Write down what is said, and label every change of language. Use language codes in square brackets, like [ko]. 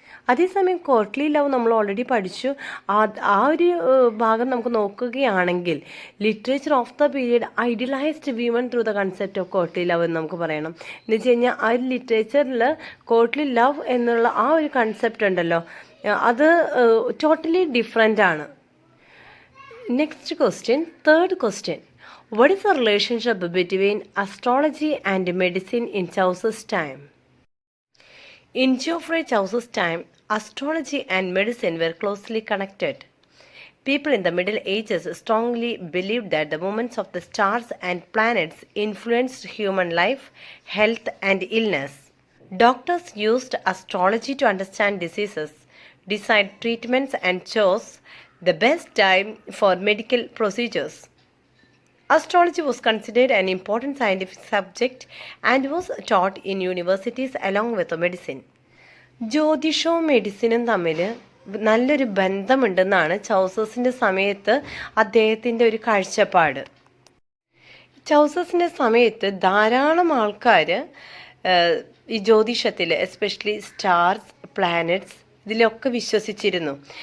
[ml] അതേസമയം courtly love നമ്മൾ already പഠിച്ചു. ആ ഒരു ഭാഗം നമുക്ക് നോക്കുകയാണെങ്കിൽ [en] literature of the period idealised women through the concept of courtly love [ml] എന്ന് നമുക്ക് പറയണം. എന്ന് വെച്ച് കഴിഞ്ഞാൽ ആ ഒരു ലിറ്ററേച്ചറിൽ കോർട്ട്ലി ലവ് എന്നുള്ള ആ ഒരു കൺസെപ്റ്റ് ഉണ്ടല്ലോ, അത് ടോട്ടലി ഡിഫറെൻ്റ് ആണ്. [en] Next question, third question. What is the relationship between astrology and medicine in Chaucer's time? In Geoffrey Chaucer's time, astrology and medicine were closely connected. People in the Middle Ages strongly believed that the movements of the stars and planets influenced human life, health, and illness. Doctors used astrology to understand diseases, decide treatments, and chose the best time for medical procedures. Astrology was considered an important scientific subject and was taught in universities along with medicine. [ml] ജ്യോതിഷവും മെഡിസിനും തമ്മിൽ നല്ലൊരു ബന്ധമുണ്ടെന്നാണ് ചൗസേഴ്സിൻ്റെ സമയത്ത് അദ്ദേഹത്തിൻ്റെ ഒരു കാഴ്ചപ്പാട്. ചൗസേഴ്സിൻ്റെ സമയത്ത് ധാരാളം ആൾക്കാർ ഈ ജ്യോതിഷത്തിൽ എസ്പെഷ്യലി സ്റ്റാർസ്, പ്ലാനറ്റ്സ് ഇതിലൊക്കെ വിശ്വസിച്ചിരുന്നു.